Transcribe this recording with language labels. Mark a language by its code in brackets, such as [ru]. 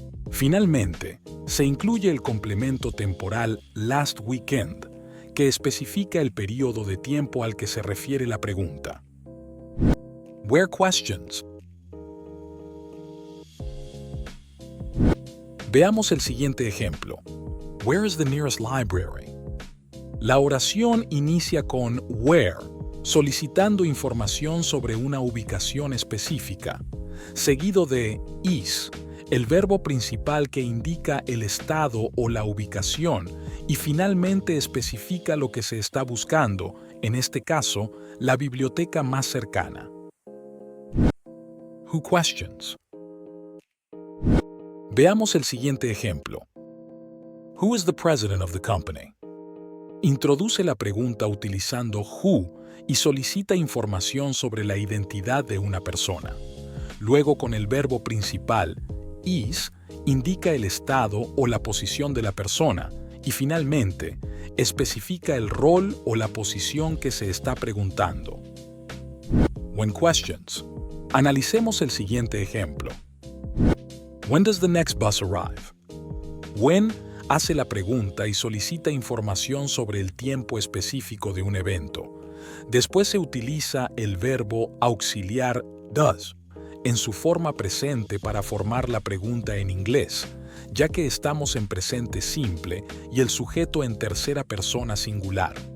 [es] Finalmente, se incluye el complemento temporal [en] last weekend, [es] que especifica el período de tiempo al que se refiere la pregunta. [en] Where questions. [es] Veamos el siguiente ejemplo. [en] Where is the nearest library? [es] La oración inicia con where, solicitando información sobre una ubicación específica, seguido de is, el verbo principal que indica el estado o la ubicación y finalmente especifica lo que se está buscando, en este caso, la biblioteca más cercana. [en] Who questions? [es] Veamos el siguiente ejemplo. [en] Who is the president of the company? [es] Introduce la pregunta utilizando who y solicita información sobre la identidad de una persona. Luego, con el verbo principal, is, indica el estado o la posición de la persona y finalmente, especifica el rol o la posición que se está preguntando. [en] When questions. [es] Analicemos el siguiente ejemplo. [en] When does the next bus arrive? [es] When hace la pregunta y solicita información sobre el tiempo específico de un evento. Después se utiliza el verbo auxiliar does en su forma presente para formar la pregunta en inglés, ya que estamos en presente simple y el sujeto en tercera persona singular.